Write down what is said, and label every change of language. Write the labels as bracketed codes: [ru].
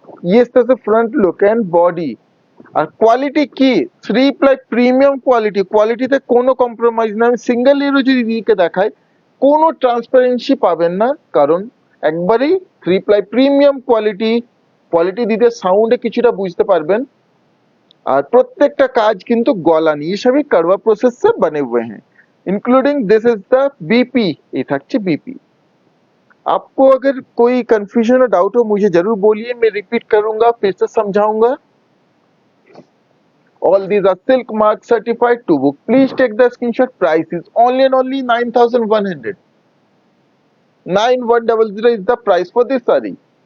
[bn] ইয়ে আসতেছে front look and body. আর quality কি, 3 প্লাই প্রিমিয়াম কোয়ালিটি, কোয়ালিটিতে কোনো কম্প্রোমাইজ না। আমি সিঙ্গেল লেয়ারও যদি দিদিকে দেখাই কোনো ট্রান্সপারেন্সি পাবেন না, কারণ একবারেই 3 প্লাই প্রিমিয়াম কোয়ালিটি। কোয়ালিটি দিতে সাউন্ডে কিছুটা বুঝতে পারবেন। [hi] और प्रत्येक का काज किंतु गलानी, ये सभी करवा प्रोसेस से बने हुए हैं, including [en] This is the BP. [hi] ये থাকছে बीपी। आपको अगर कोई कंफ्यूजन और डाउट हो मुझे जरूर बोलिए, मैं रिपीट करूंगा, फिर से समझाऊंगा। [en] All these are silk mark certified to book. Please take the screenshot. Price is only 9100. 9100 is the price for this saree.